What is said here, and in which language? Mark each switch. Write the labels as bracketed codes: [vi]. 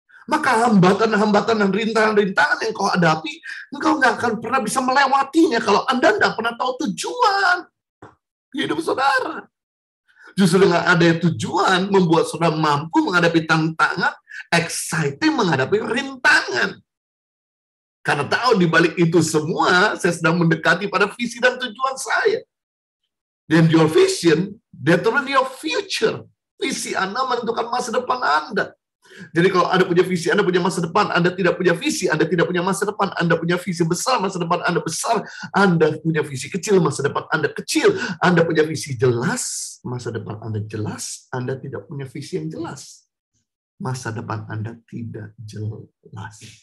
[id] Maka hambatan-hambatan dan rintangan-rintangan yang kau hadapi, engkau nggak akan pernah bisa melewatinya kalau Anda nggak pernah tahu tujuan hidup saudara. Justru dengan ada tujuan membuat saudara mampu menghadapi tantangan, exciting menghadapi rintangan. Karena tahu di balik itu semua, saya sedang mendekati pada visi dan tujuan saya. [en] Dan your vision determine your future. [id] Visi Anda menentukan masa depan Anda. Jadi kalau Anda punya visi, Anda punya masa depan. Anda tidak punya visi, Anda tidak punya masa depan. Anda punya visi besar, masa depan Anda besar. Anda punya visi kecil, masa depan Anda kecil. Anda punya visi jelas, masa depan Anda jelas. Anda tidak punya visi yang jelas, masa depan Anda tidak jelas.